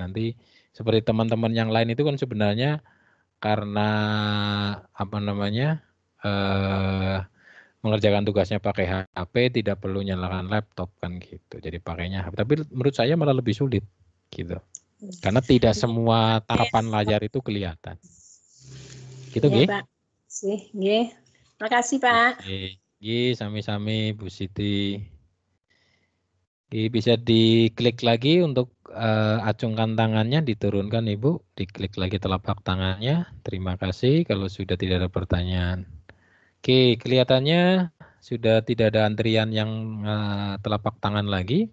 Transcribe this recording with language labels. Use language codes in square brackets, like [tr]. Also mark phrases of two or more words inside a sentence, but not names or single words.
[id] Nanti seperti teman-teman yang lain itu kan sebenarnya karena apa namanya? Mengerjakan tugasnya pakai HP, tidak perlu nyalakan laptop kan gitu. Jadi pakainya HP. Tapi menurut saya malah lebih sulit gitu. Karena tidak semua tangkapan layar itu kelihatan. Gitu nggih? Pak. Nggih. Makasih Pak. [jv] Nggih, sami-sami Bu Siti. [id] Bisa diklik lagi untuk acungkan tangannya, diturunkan Ibu, diklik lagi telapak tangannya. Terima kasih kalau sudah tidak ada pertanyaan. Oke, kelihatannya sudah tidak ada antrian yang telapak tangan lagi.